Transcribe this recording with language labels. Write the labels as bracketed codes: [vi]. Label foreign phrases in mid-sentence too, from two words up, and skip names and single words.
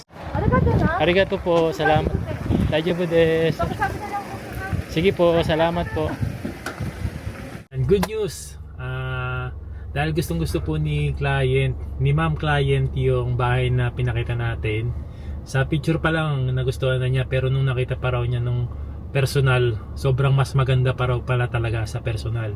[tl] Arigato po, salamat. [ja] 大丈夫です. [tl] Sige po, salamat po. [en] And good news, [tl] dahil gustong gusto po ni ma'am client yung bahay na pinakita natin. Sa picture pa lang nagustuhan na niya, pero nung nakita pa raw niya nung personal, sobrang mas maganda pa raw pala talaga sa personal.